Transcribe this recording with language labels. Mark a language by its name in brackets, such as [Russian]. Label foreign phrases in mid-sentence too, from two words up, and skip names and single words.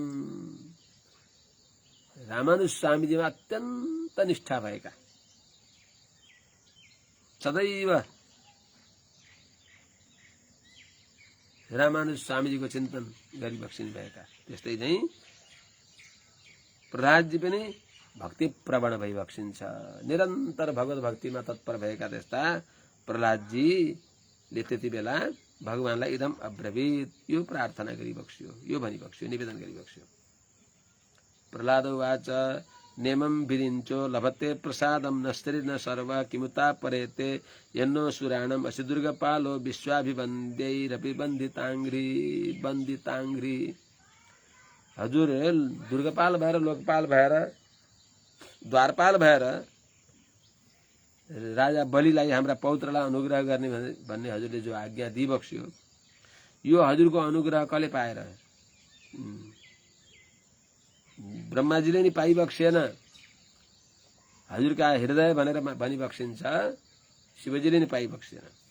[Nepali] रामानुज स्वामीजीमा अत्यन्त निष्ठा भएका सदैव रामानुज स्वामीजीको चिन्तन गरिबक्सिनु भएका त्यस्तै नै प्रह्लादजी पनि भक्ति प्रवण भइबक्सिन्छ। निरन्तर भगवत भक्तिमा तत्पर भएका त्यस्ता प्रह्लादजीले त्यति बेला भगवानलाई [Sanskrit] इदम अब्रवीत [Nepali] यो प्रार्थना गरिबक्स्यो यो भनिबक्स्यो निवेदन गरिबक्स्यो। [Sanskrit] प्रह्लाद उवाच नेमं विरिञ्चो लभते प्रसादं न स्त्री न सर्व किमुता परेते यन्नो सुराणम असि दुर्गपालो विश्वाभिवन्द्यैरपि बन्दिताङ्घ्रि। [Nepali] हजुर दुर्गपाल भएर लोकपाल भएर द्वारपाल भएर राजा बलिलाई हाम्रा पौत्रलाई अनुग्रह गर्ने भन्ने हजुरले जो आज्ञा दिइबक्स्यो, यो हजुरको अनुग्रह कसले पाएर? ब्रह्माजीले नि पाइबक्सेन, हजुरका हृदय भनेर भनिबक्सिन्छ, शिवजीले नि पाइबक्सेन।